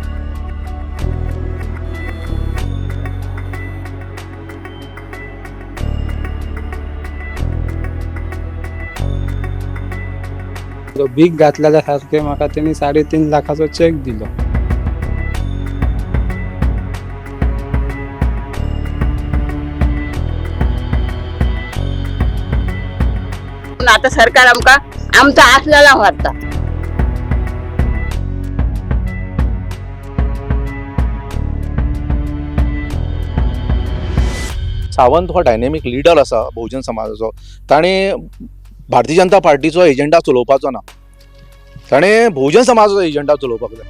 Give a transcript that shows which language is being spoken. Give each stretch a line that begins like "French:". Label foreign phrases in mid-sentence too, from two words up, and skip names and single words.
Konkani: भीक घातलेल्या सारखे म्हाका त्यांनी 3.5 लाखाचो चेक दिलो.
Marathi: आता सरकार आमचा आपल्याला वाटता.
Konkani: सावंत हो
English: dynamic leader
Konkani: आसा बहुजन समाजाचो. ताणें भारतीय जनता पार्टीचो एजेंडा चलोवपाचो ना, ताणें बहुजन समाजाचो एजेंडा चलोवपाक जाय.